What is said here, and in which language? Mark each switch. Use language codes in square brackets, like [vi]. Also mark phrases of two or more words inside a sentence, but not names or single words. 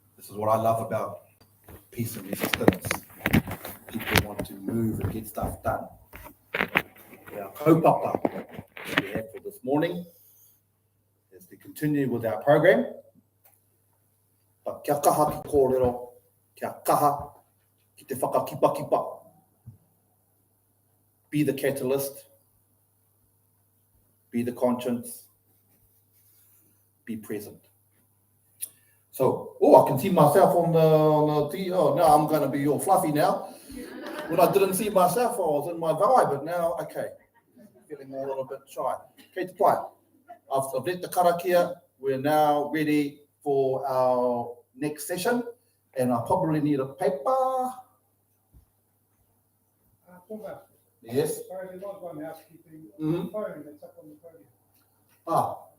[en] This is what I love about peace and resistance. People want to move and get stuff done. Our kaupapa that we have for this morning is to continue with our program. [mi] But kia kaha ki kōrero, kia kaha ki te whakakipakipa. [en] Be the catalyst, be the conscience, be present. So, I can see myself on the TV. Oh, now I'm going to be all fluffy now. When I didn't see myself, I was in my vibe, but now, okay, feeling a little bit shy. [mi] Kei te pai. [en] I've let the karakia. We're now ready for our next session, and I probably need a paper. Yes. Sorry, there was one housekeeping phone that's up on the podium. Ah.